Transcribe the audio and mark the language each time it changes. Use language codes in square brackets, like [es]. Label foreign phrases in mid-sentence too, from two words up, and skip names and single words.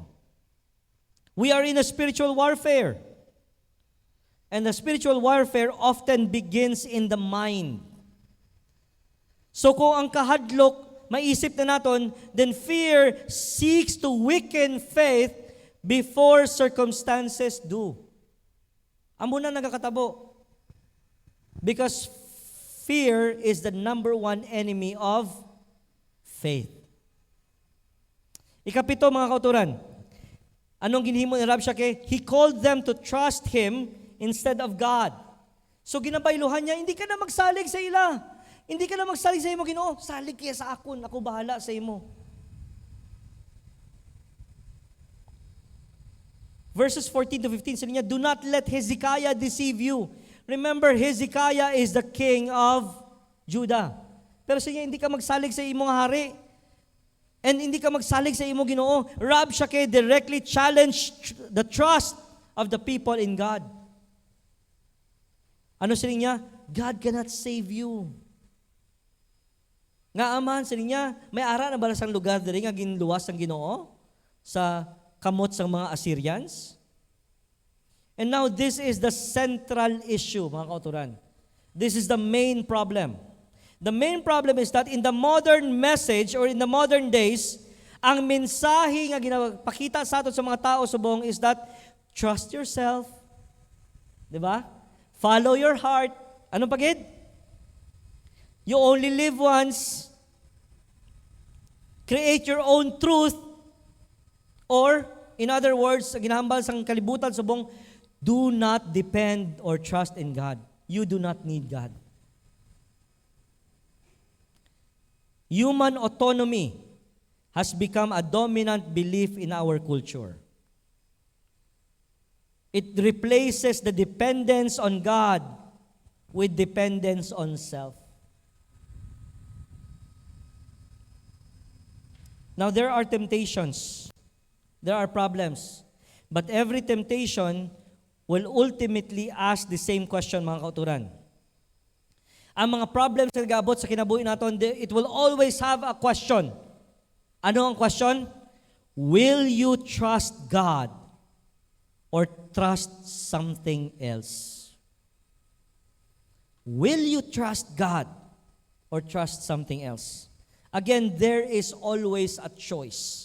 [en] We are in a spiritual warfare. And the spiritual warfare often begins in the mind. [hil] So kung ang kahadlok, maisip na naton, [en] then fear seeks to weaken faith before circumstances do. [hil] Amo na nagakatabo. [en] Because fear is the number one enemy of faith. [hil] Ikapito, mga kauturan, anong ginhimo ni Rabshakeh? [en] He called them to trust him instead of God. [hil] So ginabayluhan niya, hindi ka na magsalig sa ila. Hindi ka na magsalig sa imo, Ginoo. Salig kaya sa akon, ako bahala sa imo. [en] Verses 14 to 15, [hil] sabi niya, [en] do not let Hezekiah deceive you. Remember, Hezekiah is the king of Judah. [hil] Pero sabi niya, hindi ka magsalig sa imong hari. And hindi ka magsalig sa imong Ginoo. [en] Rabshakeh directly challenged the trust of the people in God. [hil] Ano sabi niya? [en] God cannot save you. [hil] Nga aman sa niya, may ara na balasang lugar diri nga ginluwas ang Ginoo sa kamot sang mga Assyrians. [en] And now this is the central issue, [hil] mga kauturan. [en] This is the main problem. The main problem is that in the modern message or in the modern days, [hil] ang mensahe nga ginapakita sa aton sa mga tao subong [en] is that trust yourself. [hil] 'Di ba? [en] Follow your heart. [hil] Anong pagid? [en] You only live once. Create your own truth. Or, in other words, [hil] ginahambal sa kalibutan subong, [en] do not depend or trust in God. You do not need God. Human autonomy has become a dominant belief in our culture. It replaces the dependence on God with dependence on self. Now, there are temptations. There are problems. But every temptation will ultimately ask the same question, [hil] mga kauturan. Ang mga problems na nag-aabot sa kinabuhi natin, [en] it will always have a question. [hil] Ano ang question? [en] Will you trust God or trust something else? Will you trust God or trust something else? Again, there is always a choice.